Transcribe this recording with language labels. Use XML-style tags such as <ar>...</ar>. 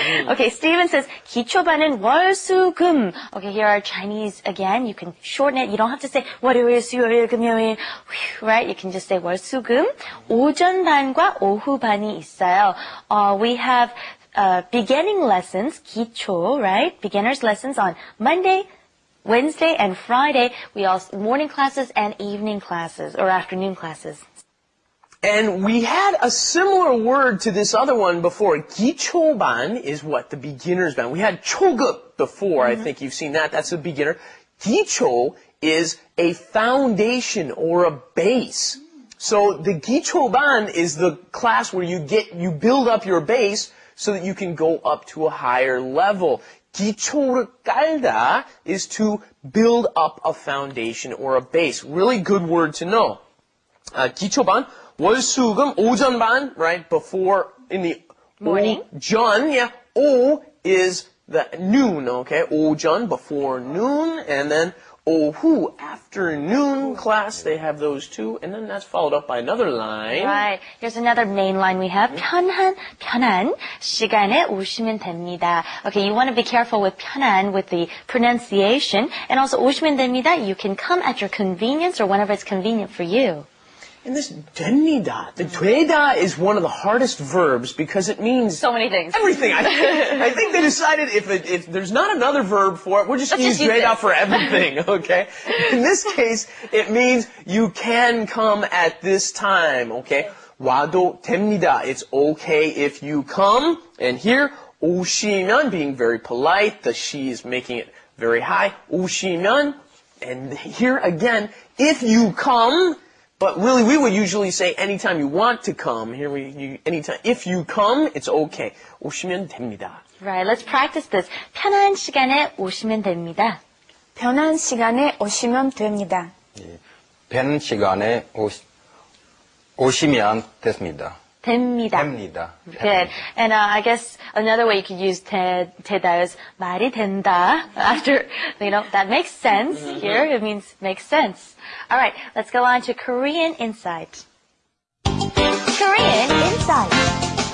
<en>Okay, Steven says,</en> <ko>기초반은 월, 수, 금.</ko> <en>Okay, here are Chinese again. You can shorten it. You don't have to say, 월요일, 수요일, 금요일. Right? You can just say 월, 수, 금.</en> <ko>오전반과 오후반이 있어요.</ko> <en>We have beginning lessons, 기초, right? Beginner's lessons on Monday, Wednesday and Friday, we also morning classes and evening classes or afternoon classes. And we had a similar word to this other one before. 기초반 is what? The beginner's band. We had 초급 before. I think you've seen that. That's a beginner. 기초 is a foundation or a base. So the 기초반 is the class where you build up your base so that you can go up to a higher level. 기초를 깔다 is to build up a foundation or a base. Really good word to know.</en> <ko>기초반, 월수금, 오전반, right?</ko> <en>Before, in the morning. 오전, yeah. 오 is the noon, okay? 오전, before noon, and then 오후, afternoon class, they have those two, and then that's followed up by another line. Right. Here's another main line we have.</en> <ko>편한 시간에 오시면 됩니다.</ko> <en>Okay, you want to be careful with 편한, with the pronunciation, and also</en> <ko>오시면 됩니다.</ko> <en>You can come at your convenience or whenever it's convenient for you. And this 됩니다, the 되다 is one of the hardest verbs because it means So many things. everything. I think they decided if there's not another verb for it, we'll just use use</en> <ko>되다</ko> <en>this. for everything, okay? In this case, it means you can come at this time, okay?</en> <ko>와도 됩니다.</ko> <en>It's okay if you come. And here, 오시면, being very polite, the she is making it very high. 오시면, and here again, if you come, but really, we would usually say anytime you want to come. Here anytime. If you come, it's okay.</en> <ko>오시면 됩니다.</ko> <en>Right, let's practice this.</en> <ko>편한 시간에 오시면 됩니다. 편한 시간에 오시면 됩니다. 편 시간에 오시면 됐습니다. 됩니다. 됩니다.</ko> <en>Good. And I guess another way you could use 되다 is</en> <ko>말이 된다.</ko> <en>After, that makes sense. Here it means makes sense. All right, let's go on to Korean Insight. Korean Insight.</en>